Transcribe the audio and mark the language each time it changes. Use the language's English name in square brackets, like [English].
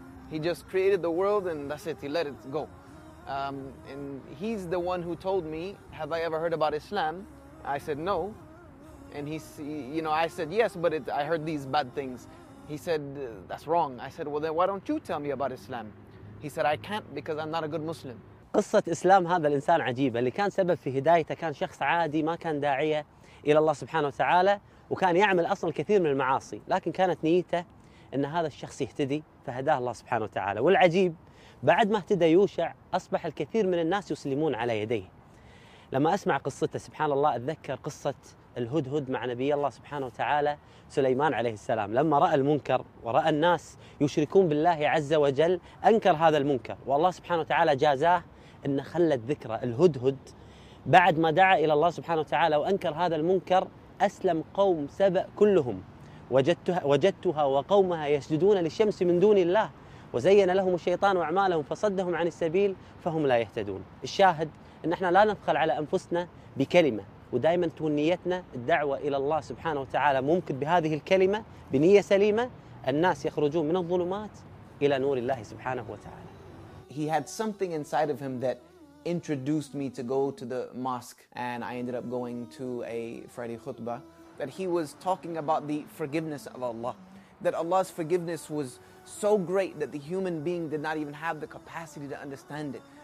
[English] He just created the world and that's it, he let it go. And he's the one who told me, have I ever heard about Islam? I said, no. And I said, yes, but I heard these bad things. He said, that's wrong. I said, well, then why don't you tell me about Islam? He said, I can't because I'm not a good Muslim. [Arabic] قصة إسلام هذا الإنسان عجيبة، اللي كان سبب في هدايته كان شخص عادي ما كان داعية إلى الله سبحانه وتعالى، وكان يعمل أصلا كثير من المعاصي، لكن كانت نيته أن هذا الشخص يهتدي فهداه الله سبحانه وتعالى. والعجيب بعد ما اهتدى يوشع أصبح الكثير من الناس يسلمون على يديه. لما أسمع قصته سبحان الله أتذكر قصة الهدهد مع نبي الله سبحانه وتعالى سليمان عليه السلام، لما رأى المنكر ورأى الناس يشركون بالله عز وجل أنكر هذا المنكر، والله سبحانه وتعالى جازاه أن خلت ذكرى الهدهد بعد ما دعا إلى الله سبحانه وتعالى وأنكر هذا المنكر أسلم قوم سبأ كلهم، وجدتها وقومها يسجدون للشمس من دون الله وزين لهم الشيطان وأعمالهم فصدهم عن السبيل فهم لا يهتدون. الشاهد أن احنا لا نبخل على أنفسنا بكلمة، ودائما تكون نيتنا الدعوة إلى الله سبحانه وتعالى، ممكن بهذه الكلمة بنية سليمة الناس يخرجون من الظلمات إلى نور الله سبحانه وتعالى. [English] He had something inside of him that introduced me to go to the mosque, and I ended up going to a Friday khutbah. That he was talking about the forgiveness of Allah, that Allah's forgiveness was so great that the human being did not even have the capacity to understand it.